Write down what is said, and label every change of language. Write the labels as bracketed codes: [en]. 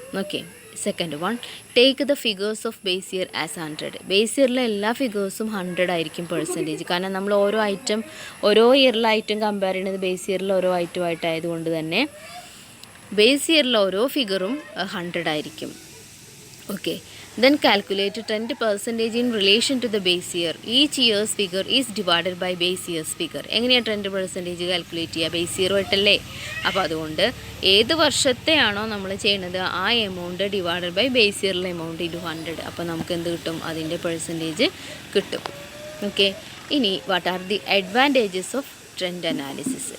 [en] Okay, second one, take the figures of base year as 100. [ml] Base ഇയറിലെ എല്ലാ ഫിഗേഴ്സും 100 ആയിരിക്കും percentage. കാരണം നമ്മൾ ഓരോ ഇയറിലെ ഐറ്റം കമ്പയർ ചെയ്യുന്നത് ബേസ് ഇയറിലെ ഓരോ ഐറ്റമായിട്ടായതുകൊണ്ട് തന്നെ ബേസ് ഇയറിലെ ഓരോ ഫിഗറും 100 ആയിരിക്കും. [en] Okay, then calculate trend percentage in relation to the base year. Each year's figure is divided by base year's figure. [ml] എങ്ങനെയാണ് ട്രെൻഡ് പെർസെൻറ്റേജ് കാൽക്കുലേറ്റ് ചെയ്യുക? ബേസ് ഇയർ ആയിട്ടല്ലേ. അപ്പോൾ അതുകൊണ്ട് ഏത് വർഷത്തെയാണോ നമ്മൾ ചെയ്യുന്നത് ആ amount divided by base ഇയറിലെ amount into 100. അപ്പോൾ നമുക്ക് എന്ത് കിട്ടും? അതിൻ്റെ പെർസെൻറ്റേജ് കിട്ടും. ഓക്കെ, ഇനി [en] What are the advantages of trend analysis.